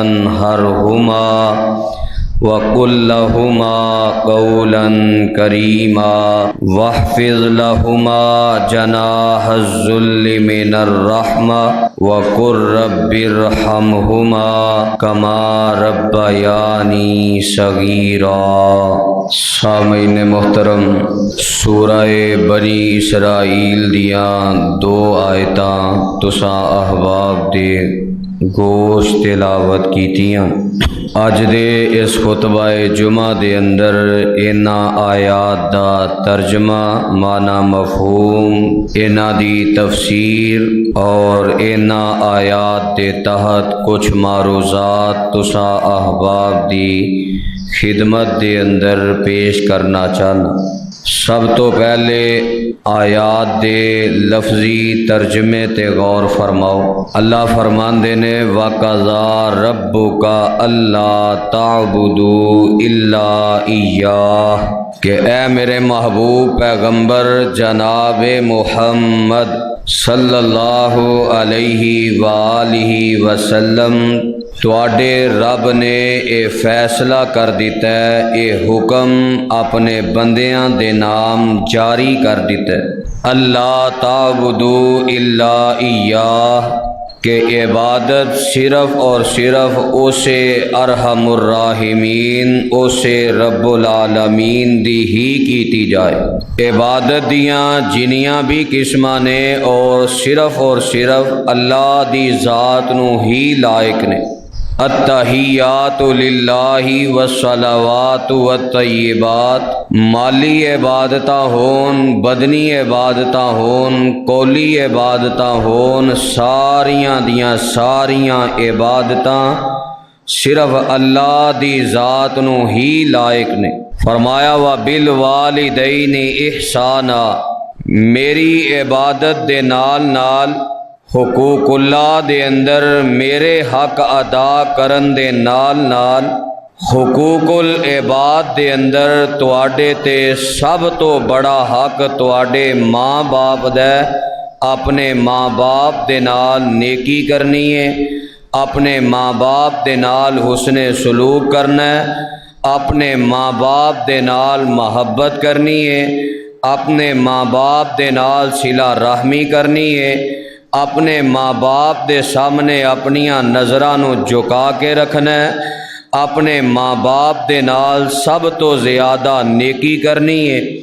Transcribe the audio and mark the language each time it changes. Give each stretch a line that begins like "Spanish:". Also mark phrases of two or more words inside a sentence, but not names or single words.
Arabic: تَنْهَرْهُمَا وَقُل لَّهُمَا قَوْلًا كَرِيمًا وَاخْفِضْ لَهُمَا جَنَاحَ الذُّلِّ مِنَ الرَّحْمَةِ وَقُل رَّبِّ ارْحَمْهُمَا كَمَا رَبَّيَانِي صَغِيرًا۔
Punjabi: سامعین محترم، سورہ بنی اسرائیل دیاں دو آیتاں تساں احباب دے گوشت تلاوت کیتیاں۔ اج دے اس خطبہ جمعہ دے اندر انہاں آیات دا ترجمہ، معنی مفہوم، انہاں دی تفسیر اور انہاں آیات دے تحت کچھ معروضات تساں احباب دی خدمت دے اندر پیش کرنا چاہنا۔ سب تو پہلے آیات دے لفظی ترجمے تے غور فرماؤ۔ اللہ فرماندے نے
Arabic: وَقَضَىٰ رَبُّكَ أَلَّا تَعْبُدُوا إِلَّا إِيَّاهُ
Punjabi: کہ اے میرے محبوب پیغمبر جناب محمد صلی اللہ علیہ وآلہ وسلم، تواڈے رب نے اے فیصلہ کر دیتا ہے، اے حکم اپنے بندیاں دے نام جاری کر دیتا ہے، اللہ
Arabic: تعبدوا الا ایاہ
Punjabi: کہ عبادت صرف اور صرف اسے ارحم الراحمین، اسے رب العالمین دی ہی کیتی جائے۔ عبادت دیاں جنیاں بھی قسماں نے اور صرف اللہ دی ذات نو ہی لائق نے۔
Arabic: التحیات للہ والصلوات والطیبات،
Punjabi: مالی عبادتاں ہون، بدنی عبادتاں ہون، قولی عبادتاں ہون، ساریاں دیاں ساریاں عبادتاں صرف اللہ دی ذات نو ہی لائق نے۔ فرمایا
Arabic: وَبِالْوَالِدَيْنِ إِحْسَانًا،
Punjabi: میری عبادت دے نال نال حقوق اللہ دے اندر میرے حق ادا کرن دے نال نال حقوق العباد دے اندر تواڈے تے سب تو بڑا حق تواڈے ماں باپ دا، اپنے ماں باپ دے نال نیکی کرنی ہے، اپنے ماں باپ دے نال حسن سلوک کرنا ہے، اپنے ماں باپ دے نال محبت کرنی ہے، اپنے ماں باپ دے نال صلہ رحمی کرنی ہے، اپنے ماں باپ دے سامنے اپنیاں نظراں نو جھکا کے رکھنا ہے، اپنے ماں باپ دے نال سب تو زیادہ نیکی کرنی ہے۔